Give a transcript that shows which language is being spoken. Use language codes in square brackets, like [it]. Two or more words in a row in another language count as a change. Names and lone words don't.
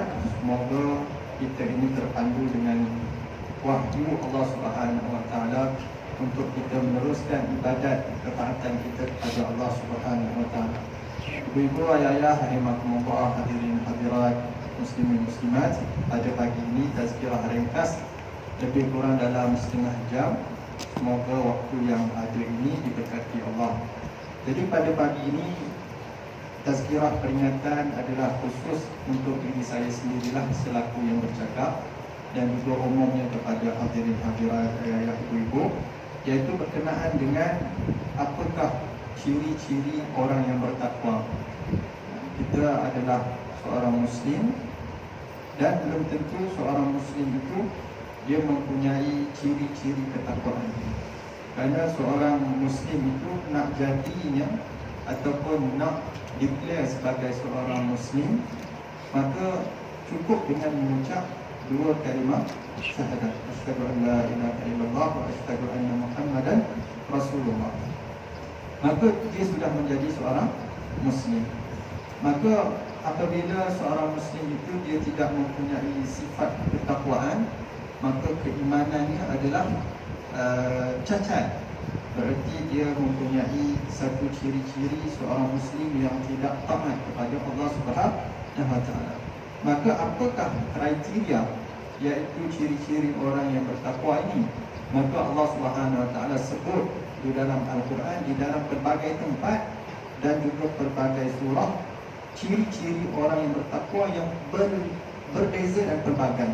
[ms] Semoga kita ini terpandu dengan wahyu Allah [ar] سبحانه وتعالى [ms] untuk kita meneruskan ibadat ketaatan kita kepada Allah [ar] سبحانه وتعالى. [ms] Ibu-ibu, ayah-ayah, rahimakumullah, hadirin hadirat, muslimin muslimat, pada pagi ini tazkirah ringkas lebih kurang dalam setengah jam. Semoga waktu yang ada ini diberkati Allah. Jadi pada pagi ini tazkirah peringatan adalah khusus untuk diri saya sendirilah selaku yang bercakap, dan juga umumnya kepada hadirin hadirat, ayah ibu-ibu, iaitu berkenaan dengan apakah ciri-ciri orang yang bertakwa. Kita adalah seorang muslim, dan belum tentu seorang muslim itu dia mempunyai ciri-ciri ketakwaan. Kerana seorang muslim itu nak jadinya ataupun nak declare sebagai seorang muslim, maka cukup dengan mengucap dua kalimah syahadat, [ar] أشهد أن لا إله إلا الله وأشهد أن محمدا رسول الله. [ms] Maka dia sudah menjadi seorang muslim. Maka apabila seorang muslim itu dia tidak mempunyai sifat ketakwaan, maka keimanannya adalah cacat. Berarti dia mempunyai satu ciri-ciri seorang muslim yang tidak taat kepada Allah [ar] سبحانه وتعالى. [ms] Maka apakah kriteria iaitu ciri-ciri orang yang bertakwa ini? Maka Allah [ar] سبحانه وتعالى [ms] sebut di dalam Al-Quran, di dalam pelbagai tempat dan juga pelbagai surah, ciri-ciri orang yang bertakwa yang berbeza dan pelbagai.